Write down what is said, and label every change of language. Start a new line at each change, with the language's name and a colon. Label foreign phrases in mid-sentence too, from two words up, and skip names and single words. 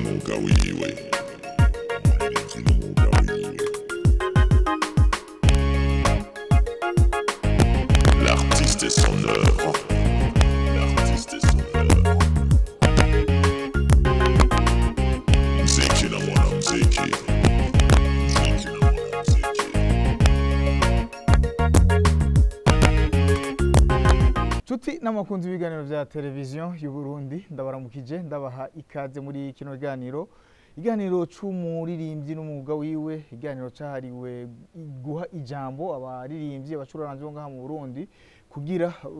Rundi: n'umwuga wiwe
French: l'artiste est son œuvre
Rundi: muziki na mwanamuziki Tuti n'amakunzi ibiganiro vya televiziyo y'u Burundi ndabaramukije ndabaha ikaze muri kino iganiro c'umuririmbyi n'umwuga wiwe iganiro cahariwe guha ijambo abaririmbyi abacuraranzi bo ngaha mu Burundi kugira